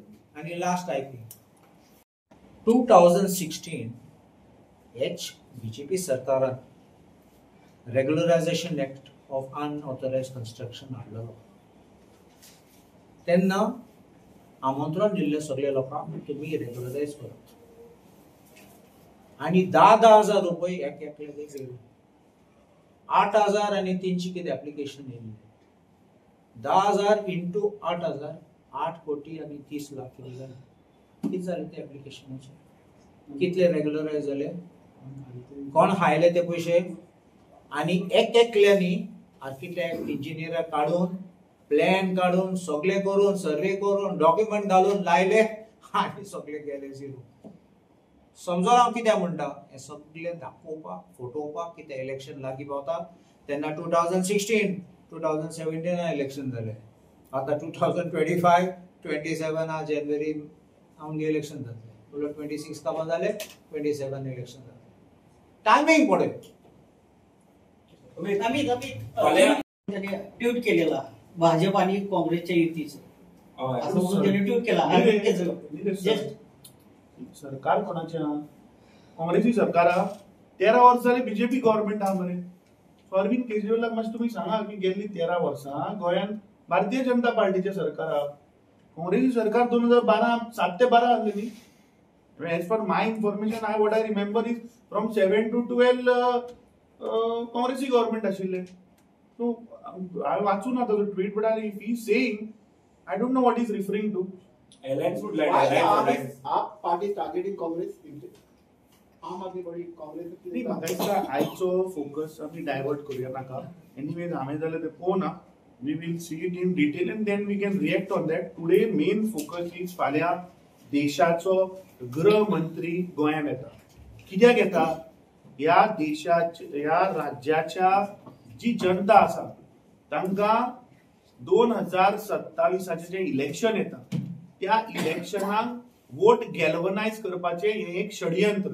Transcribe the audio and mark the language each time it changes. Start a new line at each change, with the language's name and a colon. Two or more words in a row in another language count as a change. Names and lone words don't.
Konkani: आणि लास्ट ऐकली 2016 BJP सरकारान
English: regularization act of unauthorized construction
Konkani: हाडलो तेन्ना आमंत्रण दिल्ले सगळे लोकांक तुम्ही रेग्युलरायज करात आणि 10,000 रुपये एक एकल्याक दिले 8,000 आणि 300 किती ऍप्लिकेशन येयले 10,000 इंटू 8,000 8 कोटी आणि 30 लाख किती झाले किती झाले ते ऍप्लिकेशनचे कितले रेग्युलरायज झाले कोण हायले ते पैसे आणि एक एकल्यानी आर्किटेक्ट इंजिनियर काढून प्लॅन काढून सगळे करून सर्वे करून डॉक्युमेंट घालून लायले आणि सगळे गेले झिरो समजून हांव कितें म्हणटा हे सगळे दाखोवपाक फोटोवपाक कितें इलेक्शन लागीं पावता तेन्ना 2016 2017 इलेक्शन जालें आतां 2025 27 जानेवारी आमगे इलेक्शन जातलें 26 काबार जालें 27 इलेक्शन जातलें टायमींग पळय
Marathi: ट्वीट केलेला भाजप आणि काँग्रेसच्या युतीचं असं म्हणून त्यांनी ट्वीट केला
Konkani: सरकार कोणाचे हा काँग्रेसी सरकार हा 13 वर्सांनी बीजेपी गव्हर्नमेंट हा मरे अरविंद केजरीवालाक मातशें तुमी सांगा की गेल्ली 13 वर्सां गोंयांत भारतीय जनता पार्टीचे सरकार हा काँग्रेसी सरकार 2012 7 ते 12 आसलेली
English: as per my information what I remember is from 7 to 12
Konkani: काँग्रेसी गव्हर्नमेंट आशिल्ले सो हांवें वाचून ना ताजो ट्वीट
English: but if he saying I don't know what is referring to Alliance would like Why alliance. the AAP party targeting Congress?
Konkani: आम आदमी पार्टी काँग्रेस ती म्हाका दिसता आयचो फोकस आमी डायवर्ट करूया नाका. एनीवेज हांवें जाल्यार ते पळोवना.
English: we will see it in detail and then we can react on that. today main focus is
Konkani: फाल्यां देशाचो गृह मंत्री गोंयांत येता. कित्याक येता? ह्या ह्या राज्याच्या जी जनता आसा तांकां 2027 जे इलेक्शन येता त्या इलेक्शनाक वोट गॅल्वनायज करपाचें हें एक षडयंत्र.